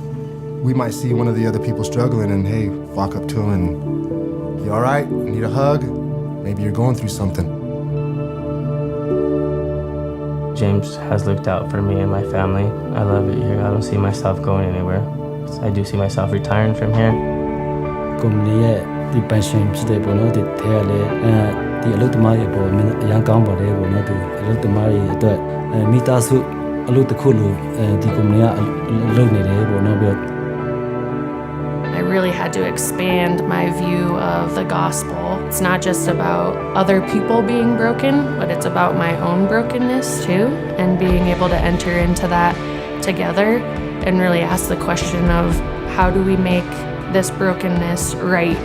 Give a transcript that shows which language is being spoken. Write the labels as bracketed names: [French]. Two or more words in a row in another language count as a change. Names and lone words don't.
[English] We might see one of the other people struggling and, hey, walk up to them and, you all right? Need a hug? Maybe you're going through something. James has looked out for me and my family. I love it here. I don't see myself going anywhere. I do see myself retiring from here. [Burmese] ကုမ္ပဏီရဲ့ဒီ pension ဖြစ်တဲ့ပေါ့နော်ဒီထဲကလည်းဒီအလုပ်သမားတွေပေါ်အရန်ကောင်းပါတယ်ပေါ့နော်ဒီအလုပ်သမားတွေအတွက်မိသားစုအလုပ်တစ်ခုလိုဒီကုမ္ပဏီကအလုပ်နေတယ်ပေါ့နော်ပြီးတော့ [English] I really had to expand my view of the gospel. It's not just about other people being broken, but it's about my own brokenness too, and being able to enter into that together and really ask the question of how do we make this brokenness right?